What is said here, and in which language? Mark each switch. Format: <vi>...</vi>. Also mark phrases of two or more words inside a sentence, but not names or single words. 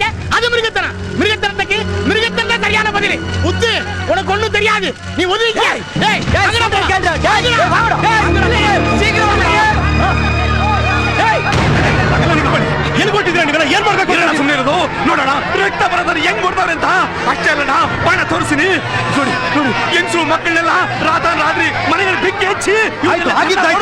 <ta>அது மிருகத்தனம். மிருகத்தனத்துக்கு மிருகத்தனம் சரியான பதில். முத்து, உனக்கு ஒண்ணும் தெரியாது. நீ ஒதுங்க.</ta> <kn>ಏನ್ ಕೊಟ್ಟಿದ್ದೀರಾ ನೀವೆಲ್ಲ? ಏನ್ ಮಾಡ್ಬೇಕು ಸುಮ್ಮನೆ ಇರೋದು? ನೋಡೋಣ ರಕ್ತ ಬರೋದ್ರೆ ಹೆಂಗ್ ಕೊಡ್ತಾರೆ ಅಂತ. ಅಷ್ಟೇ ಅಲ್ಲ, ಬಾಣ ತೋರಿಸಿನಿ ನೋಡಿ ನೋಡಿ. ಹೆಂಗಸರು ಮಕ್ಕಳನ್ನೆಲ್ಲ ರಾತ್ರಿ ಮನೆಯಲ್ಲಿ ಬೆಂಕಿ ಹಚ್ಚಿ ಆಗಿದ್ದಾಯ್ತು.</kn>